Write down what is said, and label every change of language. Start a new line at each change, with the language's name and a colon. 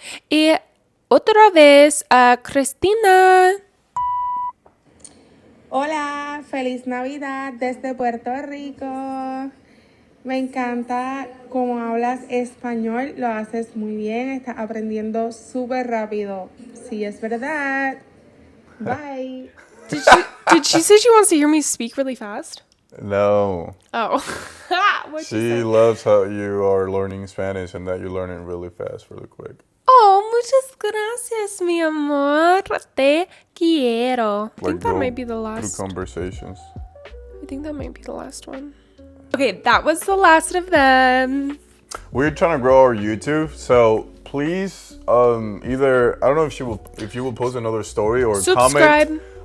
Spanish: Y otra vez a Cristina. Hola, feliz Navidad desde Puerto Rico. Me encanta cómo hablas español, lo haces muy bien, estás aprendiendo súper rápido. Sí, es verdad. Bye.
English: Did she say she wants to hear me speak really fast? No. Oh. What'd you She say? loves how you are learning Spanish and that you're learning really fast, really quick.
Spanish: Oh, muchas gracias, mi amor. Te quiero.
English: I think that might be the last. Through conversations. I think that might be the last one. Okay, that was the last of them. We're trying to grow our YouTube, so please, either I don't know if you will post another story or comment.